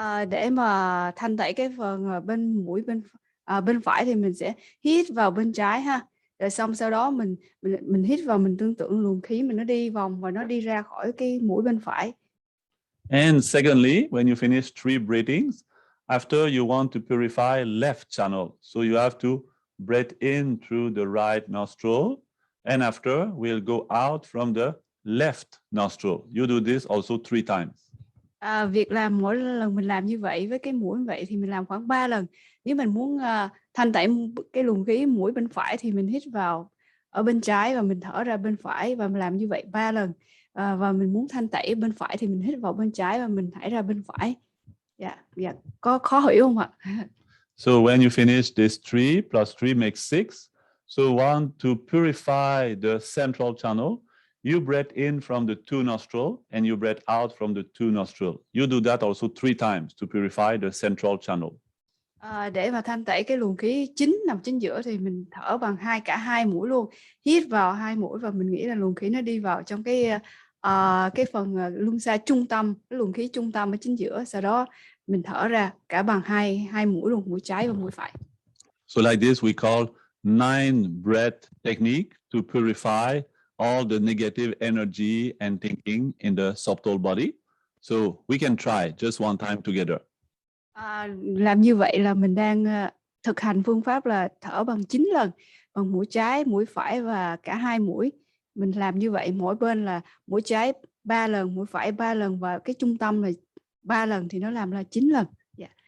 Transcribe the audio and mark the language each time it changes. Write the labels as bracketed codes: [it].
[vi] Để mà thanh tẩy cái phần bên mũi bên phải thì mình sẽ hít vào bên trái ha, rồi xong sau đó mình hít vào, mình tưởng tượng luồng khí mình nó đi vòng và nó đi ra khỏi cái mũi bên phải. [en] And secondly, when you finish 3 breathings, after you want to purify left channel, so you have to breathe in through the right nostril, and after we'll go out from the left nostril. You do this also 3 times. [vi] Việc làm mỗi lần mình làm như vậy với cái mũi như vậy thì mình làm khoảng 3 lần. Nếu mình muốn thanh tẩy cái luồng khí mũi bên phải thì mình hít vào ở bên trái và mình thở ra bên phải, và mình làm như vậy 3 lần. Và mình muốn thanh tẩy bên phải thì mình hít vào bên trái và mình thải ra bên phải. Dạ. Có khó hiểu không ạ? [en] So when you finish this 3 plus 3 makes 6. So want to purify the central channel. You breathe in from the two nostrils and you breathe out from the two nostrils. You do that also 3 times to purify the central channel. [vi] Để mà thanh tẩy cái luồng khí chính nằm chính giữa thì mình thở bằng cả hai mũi luôn. Hít vào 2 mũi và mình nghĩ là luồng khí nó đi vào trong cái phần luân xa trung tâm, cái luồng khí trung tâm ở chính giữa. Sau đó mình thở ra cả bằng hai mũi luôn, mũi trái và mũi phải. [en] So like this we call 9 breath technique to purify all the negative energy and thinking in the subtle body. So we can try just one time together. [vi] Làm như vậy là mình đang thực hành phương pháp là thở bằng 9 lần, bằng mũi trái, mũi phải và cả hai mũi. Mình làm như vậy, mỗi bên là mũi trái 3 lần, mũi phải 3 lần và cái trung tâm là 3 lần thì nó làm là 9 lần. Yeah.